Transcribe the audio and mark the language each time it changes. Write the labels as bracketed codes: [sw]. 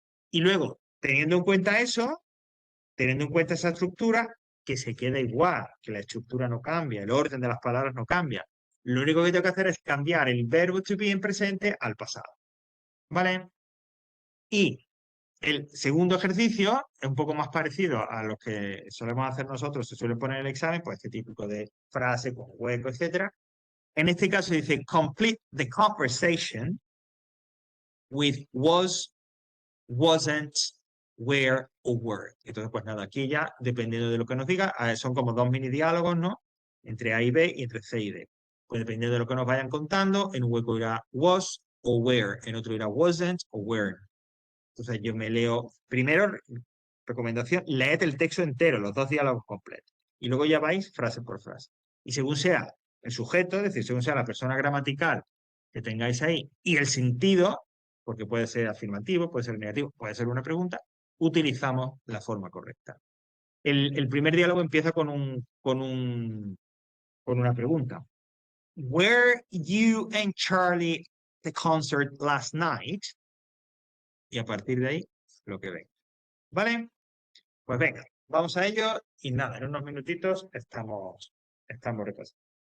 [es] Y luego, teniendo en cuenta eso, teniendo en cuenta esa estructura, que se queda igual, que la estructura no cambia, el orden de las palabras no cambia. Lo único que tengo que hacer es cambiar el verbo to be en presente al pasado. ¿Vale? Y el segundo ejercicio es un poco más parecido a lo que solemos hacer nosotros, se suele poner en el examen, pues este típico de frase con hueco, etcétera. En este caso dice [en] complete the conversation with was, wasn't, where [es] o were. Entonces, pues nada, aquí ya, dependiendo de lo que nos diga, son como dos mini diálogos, ¿no? Entre A y B y entre C y D. Pues dependiendo de lo que nos vayan contando, en un hueco irá was o where, en otro irá wasn't o were. Entonces yo me leo, primero, recomendación, leed el texto entero, los dos diálogos completos. Y luego ya vais frase por frase. Y según sea el sujeto, es decir, según sea la persona gramatical que tengáis ahí, y el sentido, porque puede ser afirmativo, puede ser negativo, puede ser una pregunta, utilizamos la forma correcta. El primer diálogo empieza con una pregunta. [en] Were you and Charlie the concert last night? [es] Y a partir de ahí, lo que ven. ¿Vale? Pues venga, vamos a ello y nada, en unos minutitos estamos repasando.